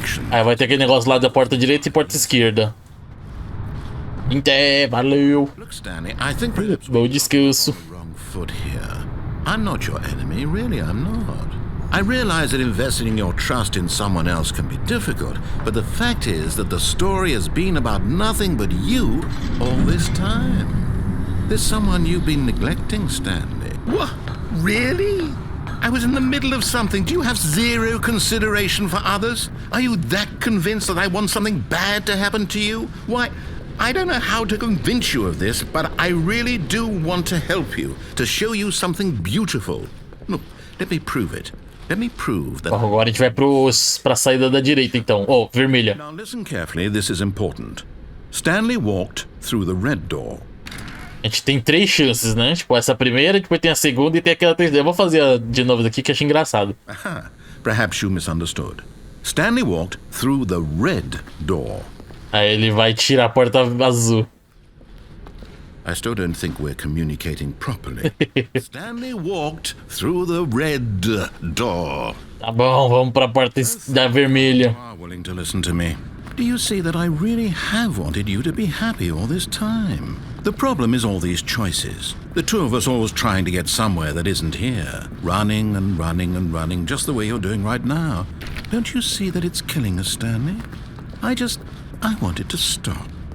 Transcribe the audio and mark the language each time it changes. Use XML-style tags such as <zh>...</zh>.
<pt>Aí vai ter aquele negócio lá da porta direita e porta esquerda. Valeu.</pt> <en>Look, Stanley, I think perhaps</en> <pt>bom descanso.</pt> <en>wrong foot here. I'm not your enemy, really, I'm not. I realize that investing your trust in someone else can be difficult, but the fact is that the story has been about nothing but you all this time. There's someone you've been neglecting, Stanley. What? Really? I was in the middle of something. Do you have zero consideration for others? Are you that convinced that I want something bad to happen to you? Why, I don't know how to convince you of this, but I really do want to help you, to show you something beautiful. Look, let me prove it. Let me prove that...</en> <pt>Agora a gente vai pra saída da direita, então. Oh, vermelha.</pt> <en>Now listen carefully, this is important. Stanley walked through the red door.</en> <pt>A gente tem 3 chances, né? Tipo, essa primeira, depois tem a segunda e tem aquela terceira. Eu vou fazer de novo daqui que eu achei engraçado.</pt> <en>Aha, perhaps you misunderstood. Stanley walked through the red door.</en> <pt>Aí ele vai tirar a porta azul.</pt> <en>I still don't think we're communicating properly. Stanley walked through the red door.</en> <pt>Tá bom, vamos pra porta da vermelha.</pt> <en>You are willing to listen to me. Do you see that I really have wanted you to be happy all this time? The problem is all these choices. The two of us always trying to get somewhere that isn't here. Running and running and running, just the way you're doing right now. Don't you see that it's killing us, Stanley? I want it to stop.</en>